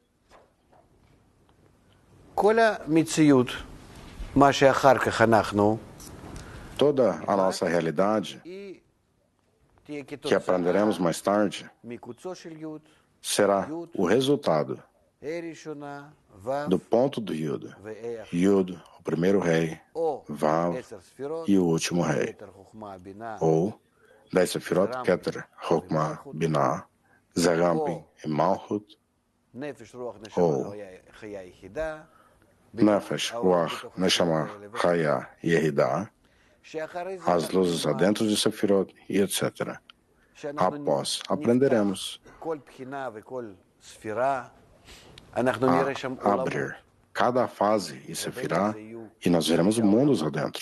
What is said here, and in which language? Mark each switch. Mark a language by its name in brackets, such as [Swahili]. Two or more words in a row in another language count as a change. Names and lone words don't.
[Portuguese] Toda a nossa realidade, que aprenderemos mais tarde, será o resultado do ponto do Yud. Yud, o primeiro rei, Vav e o último rei. Ou 10 Sefirot, Keter, Chokmah, Binah, Zerampin e Malchut. Ou Nefesh, Ruach, Neshama, Chaya e Yehidah. As luzes adentro de Sefirot e etc. Após, aprenderemos a abrir cada fase e sefirá, e nós veremos mundos adentro.